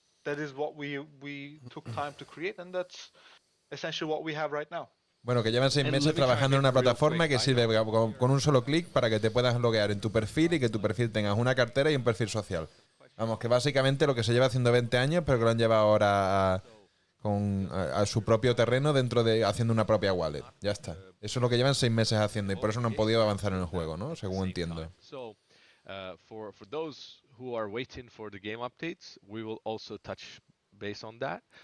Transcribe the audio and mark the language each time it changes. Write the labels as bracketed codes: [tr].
[en] That is what we took time to create, and that's essentially what we have right now. [es] Bueno, que llevan 6 meses trabajando en una plataforma que sirve con un solo clic para que te puedas loguear en tu perfil y que tu perfil tengas una cartera y un perfil social. Vamos, que básicamente lo que se lleva haciendo 20 años, pero que lo han llevado ahora a su propio terreno haciendo una propia wallet. Ya está. Eso es lo que llevan 6 meses haciendo y por eso no han podido avanzar en el juego, ¿no? Según entiendo. [en] For those who are waiting for the game updates, we will also touch base on that.